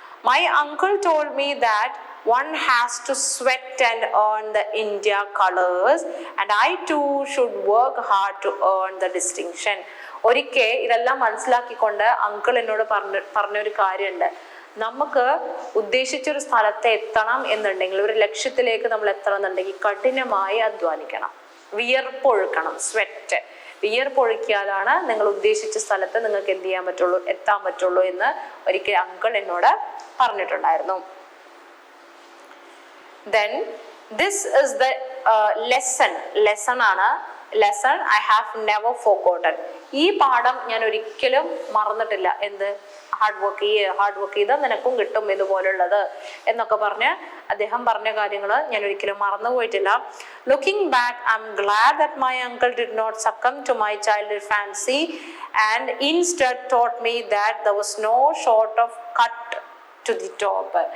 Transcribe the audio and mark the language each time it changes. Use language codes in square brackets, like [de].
[en] My uncle told me that one has to sweat and earn the India colors and I too should work hard to earn the distinction. [ml] ഒരിക്കൽ ഇതെല്ലാം മനസ്സിലാക്കിക്കൊണ്ട് uncle എന്നോട് പറഞ്ഞൊരു കാര്യമുണ്ട്. നമുക്ക് ഉദ്ദേശിച്ചൊരു സ്ഥലത്ത് എത്തണം എന്നുണ്ടെങ്കിൽ, ഒരു ലക്ഷ്യത്തിലേക്ക് നമ്മൾ എത്തണം എന്നുണ്ടെങ്കിൽ കഠിനമായി അധ്വാനിക്കണം, വിയർപ്പൊഴുക്കണം. സ്വെറ്റ്, വിയർപ്പൊഴുക്കിയാലാണ് നിങ്ങൾ ഉദ്ദേശിച്ച സ്ഥലത്ത് നിങ്ങൾക്ക് എന്ത് ചെയ്യാൻ പറ്റുള്ളൂ, എത്താൻ പറ്റുള്ളൂ എന്ന് ഒരിക്കൽ അങ്കിൾ എന്നോട് പറഞ്ഞിട്ടുണ്ടായിരുന്നു. [en] Then this is the lesson [ml] ആണ്. [en] lesson I have never forgotten. [ml] ഈ പാഠം ഞാൻ ഒരിക്കലും മറന്നിട്ടില്ല. എന്ത്, ഹാർഡ് വർക്ക് ചെയ്താൽ നിനക്കും കിട്ടും ഇതുപോലുള്ളത് എന്നൊക്കെ പറഞ്ഞ് അദ്ദേഹം പറഞ്ഞ കാര്യങ്ങൾ ഞാൻ ഒരിക്കലും മറന്നു പോയിട്ടില്ല. [en] Looking back, I'm glad that my uncle did not succumb to my childhood fancy and instead taught me that there was no short of cut to the top.